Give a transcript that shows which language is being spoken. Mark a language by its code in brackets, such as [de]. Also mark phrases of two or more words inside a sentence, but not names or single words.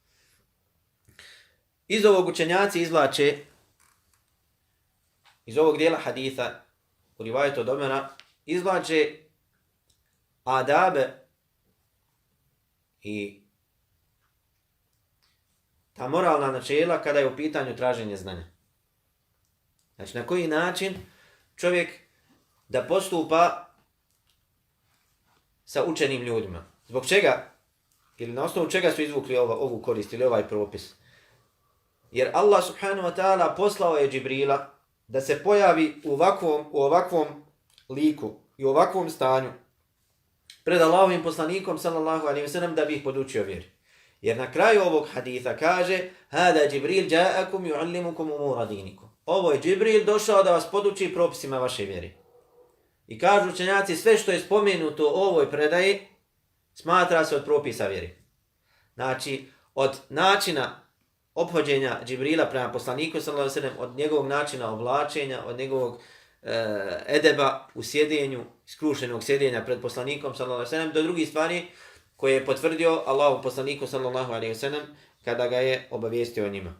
[bs] Iz ovog učenjaci izvlače, iz ovog dijela haditha, u rivajetu od Omera, izvlače adabe i ta moralna načela kada je u pitanju traženje znanja. Znači, na koji način čovjek da postupa sa učenim ljudima. Zbog čega? Ili na osnovu čega su izvukli ovu korist ili ovaj propis? Jer Allah [ar] سبحانه وتعالى [bs] poslao je Džibrila da se pojavi u ovakvom liku i u ovakvom stanju pred Allahovim poslanikom [ar] صلى الله عليه وسلم [bs] da bi ih podučio vjeri. Jer na kraju ovog haditha kaže [ar] هذا جبريل جاءكم يعلمكم أمور دينكم. [bs] Ovo je Džibril došao da vas poduči propisima vaše vjere. I kažu učenjaci, sve što je spomenuto u ovoj predaji smatra se od propisa vjere. Znači, od načina ophođenja Džibrila prema poslaniku [ar] صلى الله عليه وسلم, [bs] od njegovog načina oblačenja, od njegovog edeba u sjedenju, skrušenog sjedenja pred poslanikom [ar] صلى الله عليه وسلم, [bs] do drugih stvari koje je potvrdio Allahu poslaniku [ar] صلى الله عليه وسلم [bs] kada ga je obavijestio o njima.